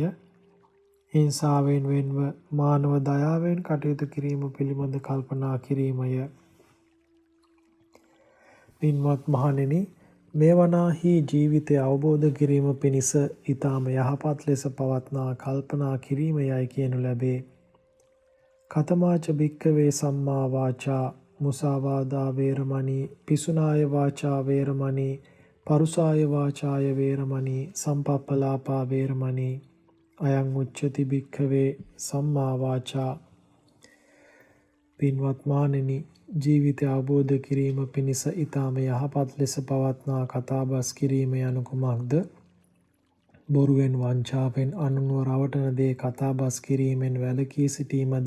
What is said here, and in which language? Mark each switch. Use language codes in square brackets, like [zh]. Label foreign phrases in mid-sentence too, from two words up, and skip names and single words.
[si] හිංසාවෙන් වෙන්ව මානව දයාවෙන් කටයුතු කිරීම පිළිබඳ කල්පනා කිරීමය. පින්වත් මහණෙනි, මේ වනාහි ජීවිතය අවබෝධ කිරීම පිණිස ඊටම යහපත් ලෙස පවත්නා කල්පනා කිරීම යයි කියනු ලැබේ. [pi] කතමාච භික්ඛවේ සම්මා වාචා මුසාවාදා වේරමණී පිසුනාය වාචා වේරමණී පරුසාය වාචාය වේරමණී සම්පප්පලාපා වේරමණී අයං උච්චති භික්ඛවේ සම්මා වාචා. [si] පින්වත් මහණෙනි, ජීවිතය අවබෝධ කිරීම පිණිස ඊටම යහපත් ලෙස පවත්නා කතාබස් කිරීම යනු කුමක්ද? බොරුවෙන්, වංචාවෙන් අනුන්ව රවටන දේ කතාබස් කිරීමෙන් වැළකී සිටීමද?